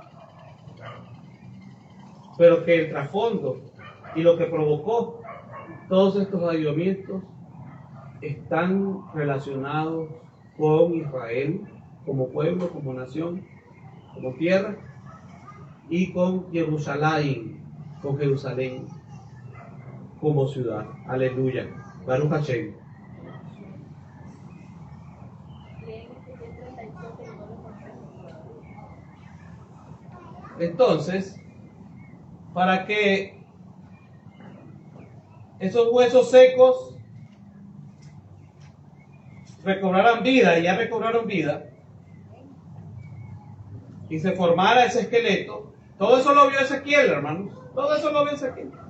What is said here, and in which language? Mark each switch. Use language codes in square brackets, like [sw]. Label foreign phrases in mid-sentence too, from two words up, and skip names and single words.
[es] pero que el trasfondo y lo que provocó todos estos avivamientos están relacionados con Israel como pueblo, como nación, como tierra, y con Jerusalén, como ciudad. [he] הללויה. ברוך השם. [es] Entonces, para que esos huesos secos recobraran vida, y ya recobraron vida, y se formara ese esqueleto, todo eso lo vio Ezequiel, hermanos, todo eso lo vio Ezequiel.